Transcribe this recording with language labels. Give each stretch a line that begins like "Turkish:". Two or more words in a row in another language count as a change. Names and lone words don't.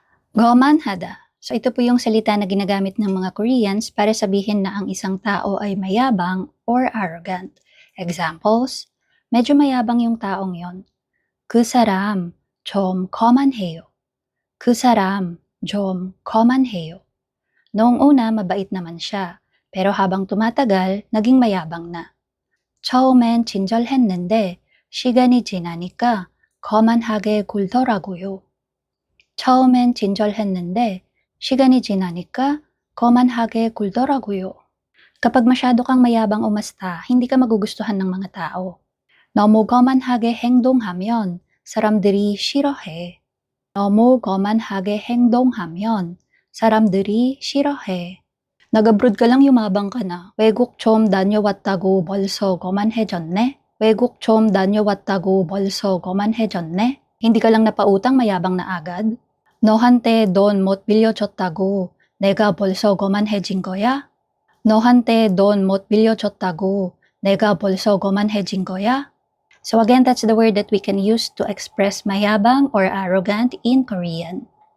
Filipino: Gomanhada. So ito po yung salita na ginagamit ng mga Koreans para sabihin na ang isang tao ay mayabang
English: or arrogant.
Filipino: Examples, medyo mayabang yung taong yon.
Korean: 그 사람 좀 거만해요. 그 사람 좀 거만해요.
Filipino: Noong una, mabait naman siya. Pero habang tumatagal, naging mayabang na.
Korean: 처음엔 친절했는데 시간이 지나니까 거만하게 굴더라고요. 처음엔 친절했는데 시간이 지나니까 거만하게 굴더라고요.
Filipino: Kapag masyado kang mayabang umasta, hindi ka magugustuhan ng mga tao.
Korean: 너무 거만하게 행동하면 사람들이 싫어해. 너무 거만하게 행동하면 사람들이 싫어해.
Filipino: Nag-abroad ka lang yumabang ka na.
Korean: 외국 좀 다녀왔다고 벌써 거만해졌네? 외국 좀 다녀왔다고 벌써 거만해졌네?
Filipino: Hindi ka lang napautang mayabang na agad?
Korean: 너한테 돈 못 빌려줬다고 내가 벌써 거만해진 거야? 너한테 돈 못 빌려줬다고 내가 벌써 거만해진 거야?
English: So again, that's the word that we can use to express mayabang or arrogant in Korean.